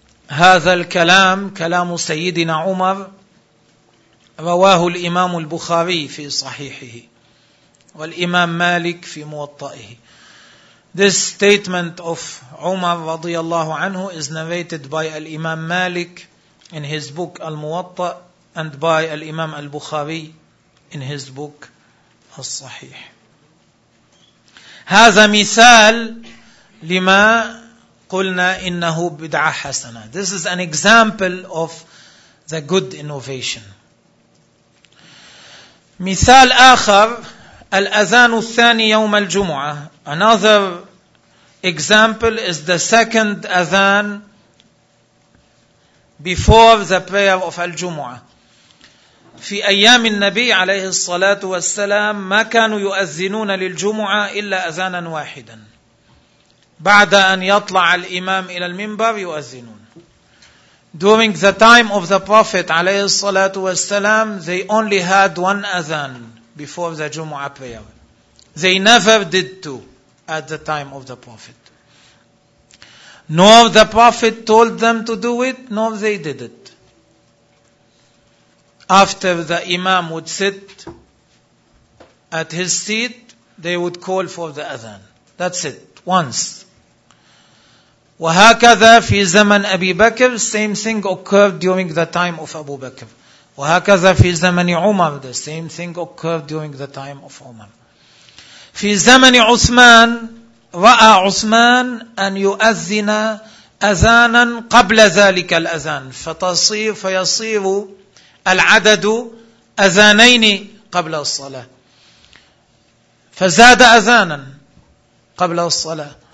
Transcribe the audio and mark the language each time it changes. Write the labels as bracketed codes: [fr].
[ar] هذا الكلام كلام سيدنا عمر رواه الإمام البخاري في صحيحه والإمام مالك في موطئه. [en] This statement of Umar [ar] رضي الله عنه [en] is narrated by الإمام مالك in his book الموطأ and by الإمام البخاري in his book الصحيح. [ar] هذا مثال لما قلنا إنه بدعة حسنة. [en] This is an example of the good innovation. [ar] مثال آخر, الأذان الثاني يوم الجمعة. [en] Another example is the second أذان before the prayer of الجمعة. [ar] في أيام النبي عليه الصلاة والسلام ما كانوا يؤذنون للجمعة إلا أذانا واحدا. بعد أن يطلع الإمام إلى المنبر يؤذنون. [en] During the time of the Prophet [ar] عليه الصلاة والسلام, [en] they only had one أذان before the Jumu'ah prayer. They never did two at the time of the Prophet. Nor the Prophet told them to do it, nor they did it. After the Imam would sit at his seat, they would call for the أذان. That's it, once. [ar] وهكذا في زمن أبي بكر, [en] same thing occurred during the time of Abu Bakr. [ar] وهكذا في زمن عمر, [en] the same thing occurred during the time of Umar. [ar] في زمن عثمان, رأى عثمان أن يؤذن أذانا قبل ذلك الأذان, فيصير العدد أذانين قبل الصلاة, فزاد أذانا قبل الصلاة.